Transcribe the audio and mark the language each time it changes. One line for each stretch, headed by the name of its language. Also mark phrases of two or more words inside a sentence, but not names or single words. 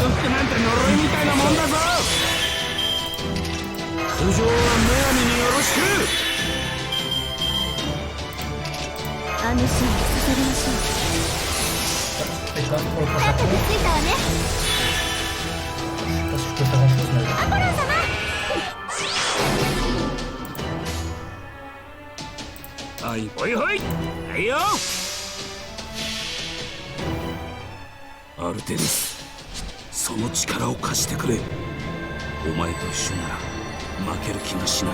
French: Et pas pour le prochain tour. Je sais pas si je peux faire grand chose mais...
Japanese: アルテミス、その力を貸してくれ。お前と一緒なら負ける気がしない。